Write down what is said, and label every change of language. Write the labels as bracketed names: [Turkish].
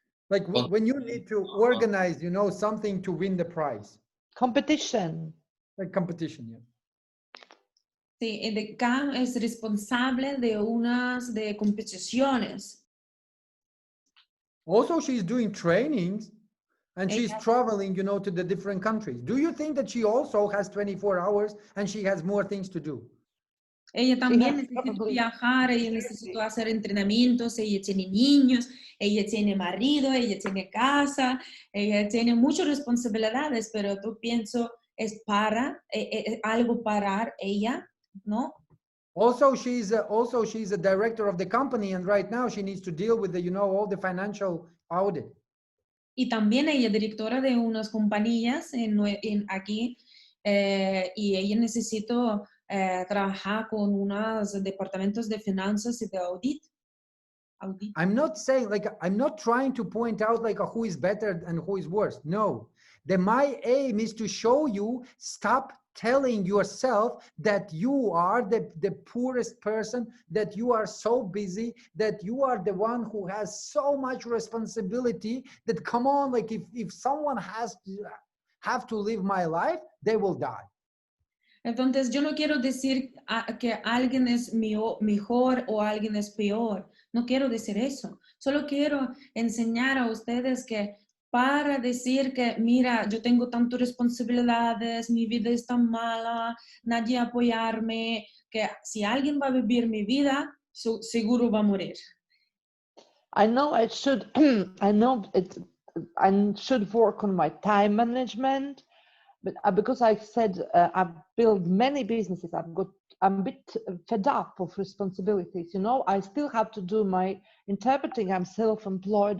[English] like when you need to organize, you know, something to win the prize. Competition. Like competition, yeah. [Spanish] Sí, el Cam es responsable de unas de competiciones. [English] Also, she's doing trainings and she's [Spanish] Ella- [English] traveling, you know, to the different countries. Do you think that she also has 24 hours and she has more things to do? [Spanish] Ella también [English] has [Spanish] necesita [English] probably- [Spanish] viajar, ella necesita hacer entrenamientos, ella tiene niños, ella tiene marido, ella tiene casa, ella tiene muchas responsabilidades, pero tú pienso es algo para ella, ¿no? [English] Also, she's a director of the company, and right now she needs to deal with the, you know, all the financial audit. [Spanish] Y también ella es directora de unas compañías aquí y ella necesita trabajar con unos departamentos de finanzas y de audit. [English] I'm not saying, like, I'm not trying to point out like who is better and who is worse. No, my aim is to show you, stop telling yourself that you are the poorest person, that you are so busy, that you are the one who has so much responsibility, that come on, like if someone have to live my life, they will die. [Spanish] Entonces, yo no quiero decir que alguien es mejor o alguien es peor. No quiero decir eso. Solo quiero enseñar a ustedes que para decir que, mira, yo tengo tantas responsabilidades, mi vida es tan mala, nadie apoyarme, que si alguien va a vivir mi vida, seguro va a morir. [English] I know I should. I know I should work on my time management, but because I said I've built many businesses, I'm a bit fed up of responsibilities. You know, I still have to do my interpreting. I'm self-employed.